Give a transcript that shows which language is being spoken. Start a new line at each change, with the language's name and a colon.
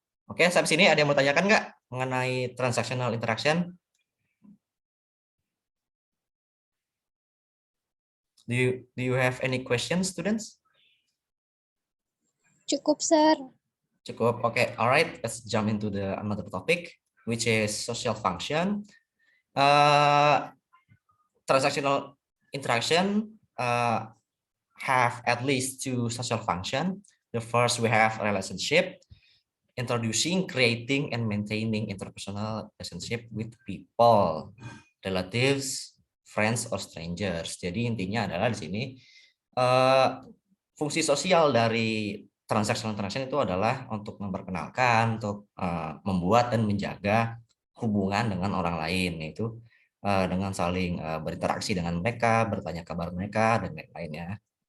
Indonesian: Oke, sampai sini ada yang mau tanyakan nggak mengenai transactional interaction?
English: Do you have any questions, students?
Indonesian: Cukup, Sir. Cukup. Oke,
English: alright. Let's jump into the another topic, which is social function. Transactional interaction have at least two social function. The first, we have relationship, introducing, creating, and maintaining interpersonal relationship with people, relatives, friends, or strangers.
Indonesian: Jadi intinya adalah di sini fungsi sosial dari transactional interaction itu adalah untuk memperkenalkan, untuk membuat dan menjaga hubungan dengan orang lain, yaitu dengan saling berinteraksi dengan mereka, bertanya kabar mereka, dan lain-lainnya.